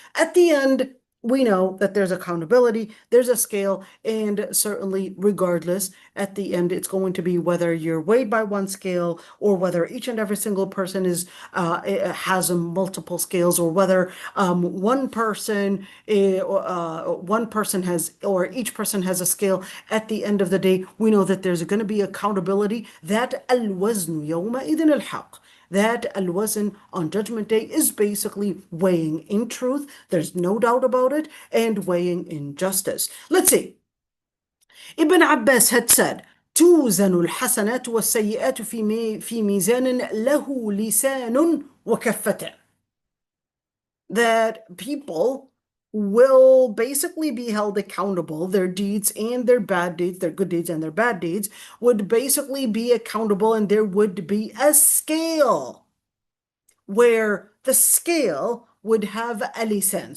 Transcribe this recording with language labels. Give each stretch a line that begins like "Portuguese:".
English: At the end, we know that there's accountability, there's a scale, and certainly regardless, at the end, it's going to be whether you're weighed by one scale or whether each and every single person has multiple scales, or whether one person has, or each person has a scale. At the end of the day, we know that there's going to be accountability. That
Arabic: al-wazn yawma'idhin al-haq.
English: That al-wazn on Judgment Day is basically weighing in truth. There's no doubt about it, and weighing in justice. Let's see.
Arabic: Ibn Abbas
English: had said,
Arabic: توزن الحسنات والسيئات في ميزان له لسان وكفتان.
English: That people will basically be held accountable. Their deeds and their bad deeds, their good deeds and their bad deeds, would basically be accountable, and there would be a scale where the scale would have a lisan.